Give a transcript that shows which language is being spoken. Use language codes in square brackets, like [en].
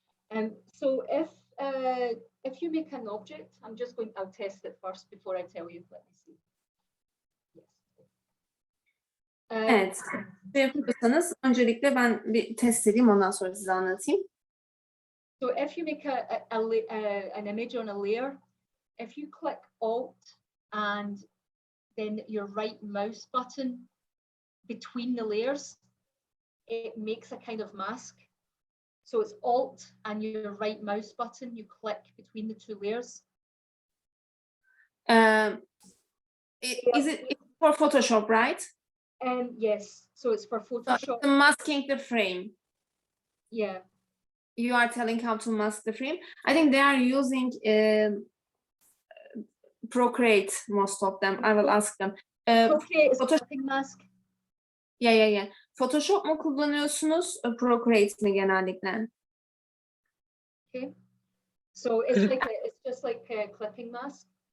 [en] And, so if you make an object, I'll test it first before I tell you. Let me see. Yes. [tr] Evet, yapıyorsanız öncelikle ben bir test edeyim, ondan sonra size anlatayım. [en] So if you make an image on a layer, if you click Alt and then your right mouse button between the layers, it makes a kind of mask. So it's Alt and your right mouse button, you click between the two layers. Is it for Photoshop, right? Yes, so it's for Photoshop. So masking the frame. Yeah. You are telling how to mask the frame. I think they are using Procreate, most of them. I will ask them. Procreate is a Photoshop- clipping mask. Yeah. [tr] Photoshop mu kullanıyorsunuz, Procreate mi genellikle? [en] Okay. So it's just like a clipping mask.